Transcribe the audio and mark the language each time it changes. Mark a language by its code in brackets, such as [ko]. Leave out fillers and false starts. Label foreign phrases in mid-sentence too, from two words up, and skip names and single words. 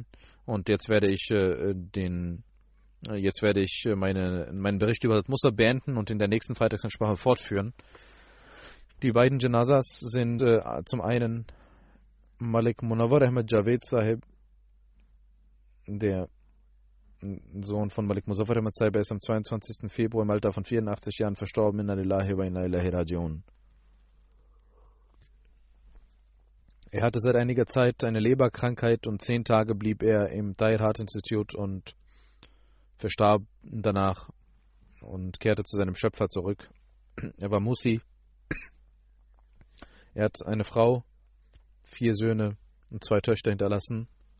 [de] Und jetzt werde ich meinen Bericht über das Musab beenden und in der nächsten Freitagsansprache fortführen. Die beiden Janazas sind zum einen Malik Munawwar Ahmad Javed Sahib, der Sohn von Malik Muzaffar Ahmad Sahib, ist am 22. Februar im Alter von 84 Jahren verstorben. [ar] إنا لله وإنا إليه راجعون. [de] Er hatte seit einiger Zeit eine Leberkrankheit und 10 Tage blieb er im Tahir Heart Institute und verstarb danach und kehrte zu seinem Schöpfer zurück. Er war Musi. Er hat eine Frau, 4 Söhne und 2 Töchter hinterlassen.